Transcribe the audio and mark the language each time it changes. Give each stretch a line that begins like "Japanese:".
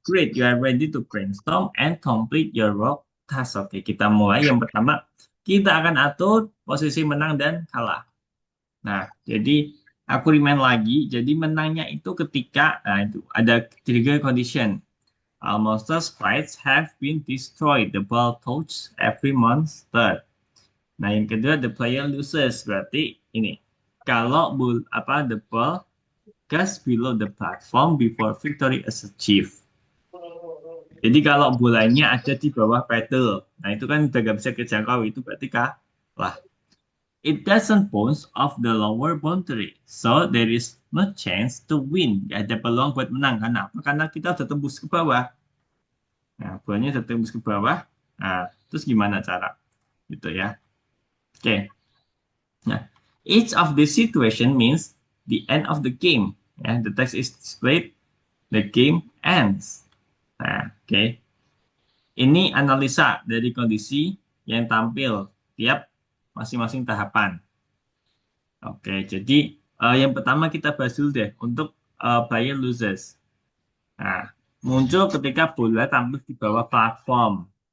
English: Great, you are ready to brainstorm and complete your work task.
Indonesian: Oke, kita mulai. Yang pertama, kita akan atur posisi menang dan kalah. Nah, jadi aku remind lagi. Jadi menangnya itu ketika, nah itu ada tiga condition.
English: All monster sprites have been destroyed. The ball touch every monster.
Indonesian: Nah, yang kedua,
English: the player loses.
Indonesian: Berarti ini. Kalau
English: the ball goes below the platform before victory is achieved.
Indonesian: Jadi kalau bolanya ada di bawah pedal, nah itu kan udah gak bisa kejangkau, itu berarti kalah.
English: It doesn't bounce off the lower boundary, so there is no chance to win.
Indonesian: Gak ada peluang buat menang. Karena apa? Karena kita udah tembus ke bawah. Nah, bolanya udah tembus ke bawah. Nah, terus gimana cara? Gitu ya. Oke.
English: Nah, each of this situation means the end of the game. Ya, the text is displayed, the game ends.
Indonesian: Nah, oke. Ini analisa dari kondisi yang tampil tiap masing-masing tahapan. Oke, jadi yang pertama kita bahas dulu deh untuk player losers. Nah, muncul ketika bola tampil di bawah platform.